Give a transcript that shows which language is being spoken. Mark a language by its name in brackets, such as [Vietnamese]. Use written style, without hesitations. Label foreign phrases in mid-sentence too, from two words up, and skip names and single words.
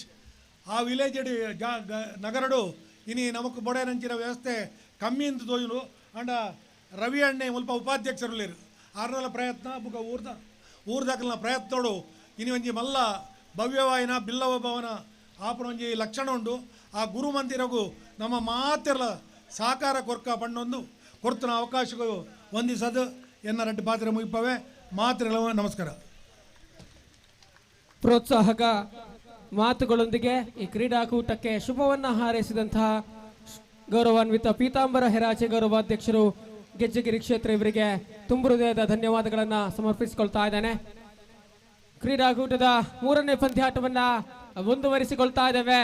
[Tulu] ಆ ವಿಲೇಜ್ ನಗರಡು ಇನಿ ನಮಕು ಬೊಡೆನಂಚಿನ ವ್ಯವಸ್ಥೆ ಕಮ್ಮಿ ಅಂತ ತೋಜು ಅಂಡ ರವಿ ಅಣ್ಣೆ ಮುಲ್ಪ ಉಪಾಧ್ಯಕ್ಷರು ಆರ್ನಲ ಪ್ರಯತ್ನ ಬುಕ ಊರ್ದಾಕಲ್ನ ಪ್ರಯತ್ನೋಡು ಇನಿ ಒಂಜಿ ಮಲ್ಲ ಭವ್ಯವಾಯಿನ ಬಿಲ್ಲವ ಭವನ ಆಪಣ ಒಂಜಿ ಲಕ್ಷಣ ಉಂಡು. ಆ ಗುರು ಮಂದಿರಗೂ ನಮ್ಮ ಮಾತೆಲ್ಲ ಸಹಕಾರ ಕೊರ್ಕ ಪಣ್ಣೊಂದು ಕೊಡ್ತನ ಅವಕಾಶಗಳು ಹೊಂದಿಸದು ಎನ್ನ ರೆಡ್ಡಿ ಪಾತ್ರೆ ಮುಗಿಪವೆ ಮಾತ್ರೆಗಳ ನಮಸ್ಕಾರ. [Kannada] ಪ್ರೋತ್ಸಾಹಕ ಮಾತುಗಳೊಂದಿಗೆ ಈ ಕ್ರೀಡಾಕೂಟಕ್ಕೆ ಶುಭವನ್ನು ಹಾರೈಸಿದಂತಹ ಗೌರವಾನ್ವಿತ ಪೀತಾಂಬರ ಹೆರಾಚೆ ಗೌರವಾಧ್ಯಕ್ಷರು ಗೆಜ್ಜೆಗಿರಿ ಕ್ಷೇತ್ರ ಇವರಿಗೆ ತುಂಬ ಹೃದಯದ ಧನ್ಯವಾದಗಳನ್ನು ಸಮರ್ಪಿಸಿಕೊಳ್ತಾ ಇದ್ದೇನೆ. ಕ್ರೀಡಾಕೂಟದ 3ನೇ ಪಂದ್ಯಾಟವನ್ನು ಮುಂದುವರಿಸಿಕೊಳ್ತಾ ಇದ್ದೇವೆ.